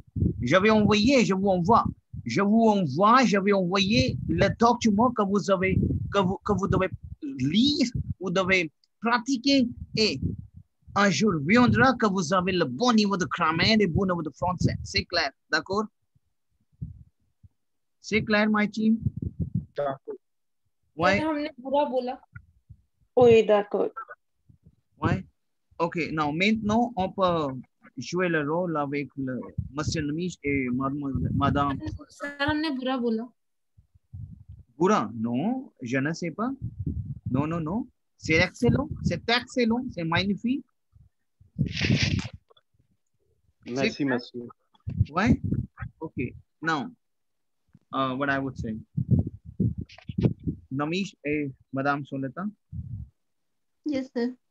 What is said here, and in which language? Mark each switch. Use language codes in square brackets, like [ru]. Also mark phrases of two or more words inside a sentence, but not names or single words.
[fr] Je vais envoyer, je vous envoie. Je vous envoie, je vais envoyer le document que vous devez lire, vous devez pratiquer et un jour viendra que vous avez le bon niveau de grammaire et le bon niveau de français. C'est clair, d'accord? C'est clair, [en] my team? [fr] Ouais, [hi] हमने बुरा बोला. [fr] Oui, d'accord. ouais. Ok, non, maintenant, on peut jouer le rôle avec le monsieur Namish et madame. [hi] सर हमने बुरा बोला. [fr] Boura, non, je ne sais pas. Non, non, non. C'est excellent, c'est magnifique. Merci, monsieur. Ouais? [en] Ok, now, what I would say. [fr] Namish et madame Soleta. [en] Yes, sir.